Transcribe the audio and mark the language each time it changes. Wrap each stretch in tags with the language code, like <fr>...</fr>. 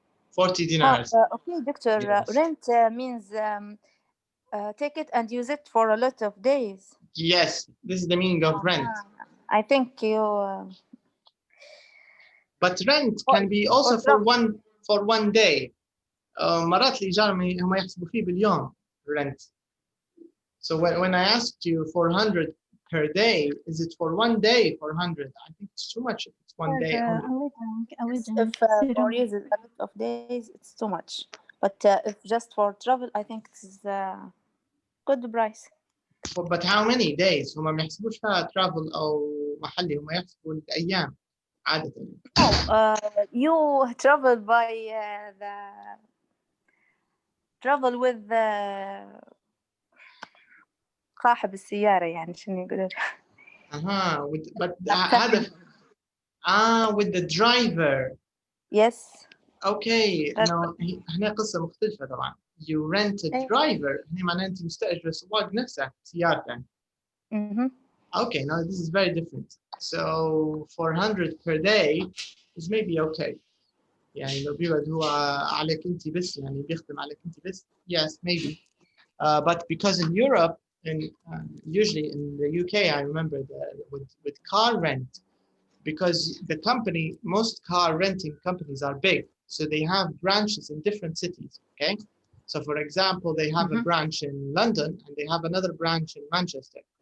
<en>40 dinars. Okay, doctor. Yes. Rent means take it and use it for a lot of days. Yes, this is the meaning of rent. I think you. But rent can be also for one day.</en> <ar>مرات الإيجار هم يحسبوا فيه باليوم rent.</ar> <en>So when I asked you 400 per day, is it for one day 400? I think it's too much if it's one day only. If for using a lot of days, it's too much. But if just for travel, I think it's good price. But how many days?</en> <ar>هم ما يحسبوش فيها travel أو محلي، هم يحسبوا الأيام عادة.</ar> <en>You travel by the travel with</en> <ar>صاحب السيارة، يعني شنو يقولون.</ar> <en>but</en> <ar>هذا</ar> <en>with the driver. Yes. Okay. No</en> <ar>هنا قصة مختلفة طبعا.</ar> <en>You rent a driver.</en> <ar>هنا معناه أنت مستأجر السواق نفسه سيارته.</ar> <en>Okay, now this is very different. So 400 per day is maybe okay.</en> <ar>يعني لو بيقعد هو عليك أنت بس، يعني بيخدم عليك أنت بس.</ar> <en>Yes, maybe. But because in Europe, and usually in the UK, I remember with car rent, because the company, most car renting companies are big, so they have branches in different cities. Okay, so for example, they have a branch in London and they have another branch in Manchester.</en>